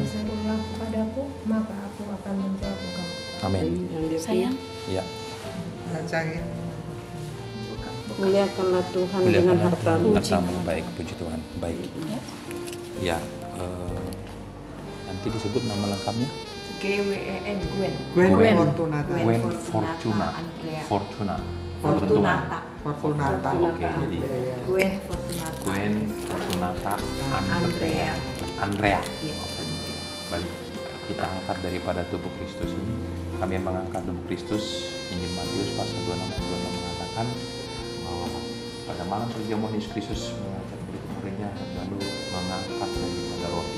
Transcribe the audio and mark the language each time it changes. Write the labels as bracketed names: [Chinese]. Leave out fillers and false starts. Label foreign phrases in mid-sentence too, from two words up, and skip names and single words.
[Indonesian] Berserulah kepadaku, maka aku akan menjawab engkau. Amin. Yang dia Sayang, Iya. Bacain. muliakanlah Tuhan dengan hartamu. Hartamu, baik, puji Tuhan. Baik. Ya, nanti disebut nama lengkapnya. GWEN Gwen. Gwen Fortunata. Gwen Fortuna. Andrea. Fortunata. Fortunata. Oke, jadi Gwen Fortunata. Gwen Fortunata Andrea. Andrea. Iya. Baik, kita angkat daripada tubuh Kristus ini. Kami mengangkat tubuh Kristus. Injil Matius pasal 26 mengatakan bahwa pada malam perjamuan Yesus Kristus mengajak murid-muridnya lalu mengangkat daripada roti.